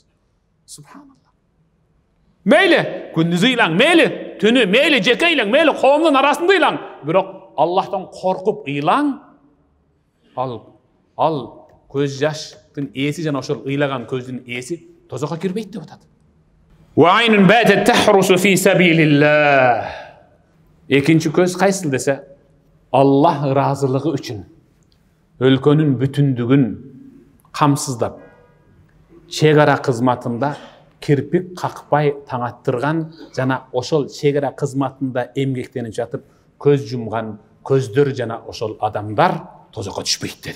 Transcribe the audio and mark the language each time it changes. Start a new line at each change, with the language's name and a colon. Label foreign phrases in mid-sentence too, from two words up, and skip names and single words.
Kyrgyz: Субханалла. Мейли күндүз ыйлаң, мейли түнү, мейли жеке ыйлаң, мейли коомдун арасында ыйлаң, бирок Аллахтан коркуп ыйлаң. Ал көз жаштын ээси жана ошол ыйлаган көздүн ээси тозокко кирбейт деп атат.
Arabic: وعين باتت تحرس في سبيل الله.
Kyrgyz: Экинчи көз кайсыл десе, Аллах ыраазылыгы үчүн өлкөнүн бүтүндүгүн камсыздап, чек ара кызматында кирпик какпай таңаттырган жана ошол чек ара кызматында эмгектенип жатып көз жумган көздөр жана ошол адамдар тозокко түшпөйт деди.